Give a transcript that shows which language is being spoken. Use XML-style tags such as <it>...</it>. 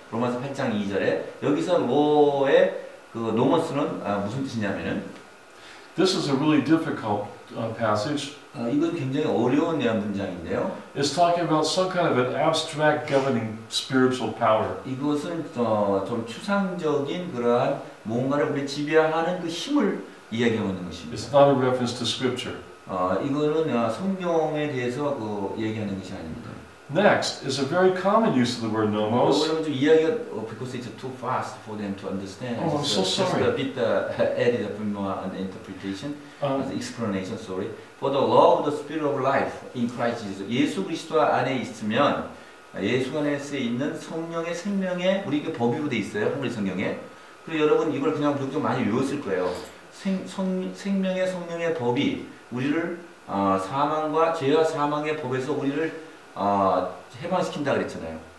<ko>로마서 8장 2절에 여기서 로의 그 노모스는 무슨 뜻이냐면은</ko> <en>This is a really difficult passage.</en> <ko>이건 굉장히 어려운 문장인데요.</ko> <en>It's talking about some kind of an abstract governing spiritual power.</en> <ko>이것은 좀 추상적인 그러한 뭔가를 우리 지배하는 그 힘을 이야기하고 있는 것입니다.</ko> <en>It's not a reference to scripture.</en> <ko>이거는 성경에 대해서 얘기하는 것이 아닙니다.</ko> <en>Next is a very common use of the word nomos.</en> <ko>여러분 좀 이야기가</ko> <en>because it's too fast for them to understand. Oh, I'm so sorry. Just a bit added a bit more on the interpretation, as explanation. Sorry. For the law of the spirit of life in Christ Jesus.</en> <ko>예수 그리스도 안에 있으면 예수 안에서 있는 성령의 생명의 우리에게 법이로 돼 있어요. 한글 성경에. 그리고 여러분 이걸 그냥 무조건 많이 외웠을 거예요. 생명의 성령의 법이 우리를 사망과 죄와 사망의 법에서 우리를 해방시킨다 그랬잖아요.</ko>